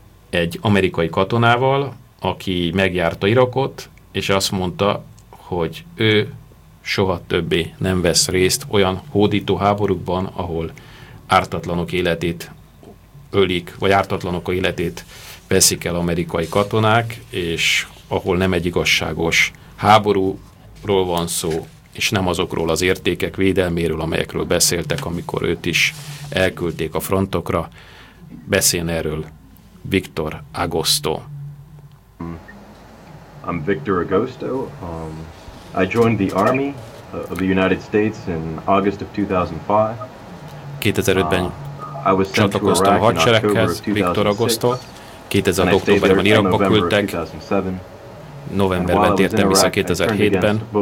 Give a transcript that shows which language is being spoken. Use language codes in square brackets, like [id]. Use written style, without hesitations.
[hu] egy amerikai katonával, aki megjárta Irakot, és azt mondta, hogy ő soha többé nem vesz részt olyan hódító háborúkban, ahol ártatlanok életét ölik, vagy ártatlanok a életét veszik el amerikai katonák, és ahol nem egy igazságos háborúról van szó, és nem azokról az értékek védelméről, amelyekről beszéltek, amikor őt is elküldték a frontokra. Beszél erről Victor Agosto. [en] I'm Victor Agosto. I joined the Army of the United States in August of 2005. [hu] 2005-ben csatlakoztam a hadsereghez, Victor Agosto. 2000 októberben Irakba küldtek, novemberben tértem vissza 2007-ben.